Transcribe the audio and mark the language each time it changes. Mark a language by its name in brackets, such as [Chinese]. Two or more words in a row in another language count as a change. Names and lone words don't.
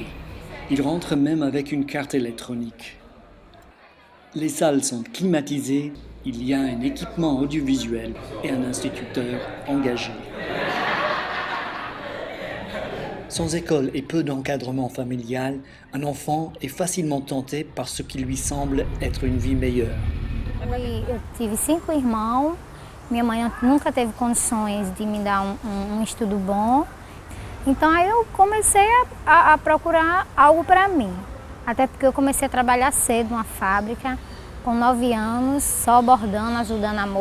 [French] Il rentre même avec une carte électronique. Les salles sont climatisées, il y a un équipement audiovisuel et un instituteur engagé. Sans école et peu d'encadrement familial, un enfant est facilement tenté par ce qui lui semble être une vie meilleure. [Portuguese] Eu tive 5 irmãos, minha mãe nunca teve condições de me dar um estudo bom. Então aí eu comecei a procurar algo para mim. Até porque eu comecei a trabalhar cedo numa fábrica, com 9 anos, só bordando, ajudando a moça.